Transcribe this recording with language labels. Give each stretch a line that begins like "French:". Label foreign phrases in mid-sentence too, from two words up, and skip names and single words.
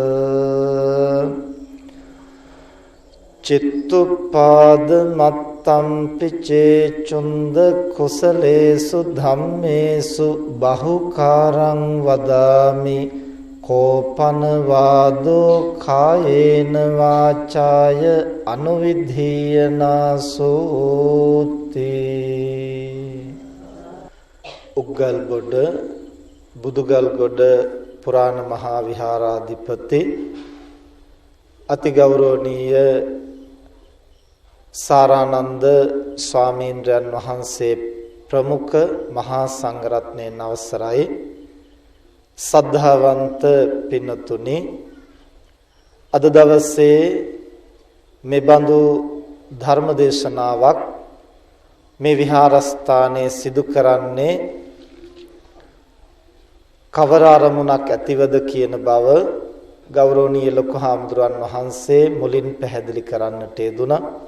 Pali: චිත්තුප්පාද මත්තම්පි චේචුන්ද කුසලේසු ධම්මේසු බහුකාරං වදාමි කෝපන වාදෝ කායේන වාචාය අනුවිධීයනාසෝති.
Sinhala: උග්ගල්ගොඩ බුදුගල්ගොඩ පුරාණ මහා විහාරාධිපති අතිගෞරවනීය සාරානන්ද ස්වාමීන්ද්‍රයන් වහන්සේ ප්‍රමුඛ මහා සංඝරත්නයන් අවසරයි. සද්ධාවන්ත පින්නතුනි, අද දවසේ මෙබඳු ධර්ම දේශනාවක් මේ විහාරස්ථානයේ සිදු කරන්නේ කවර අරමුණක් ඇතිවද කියන බව ගෞරවනීය ලොකු හාමුදුරන් වහන්සේ මුලින් පැහැදිලි කරන්නට යෙදුණා.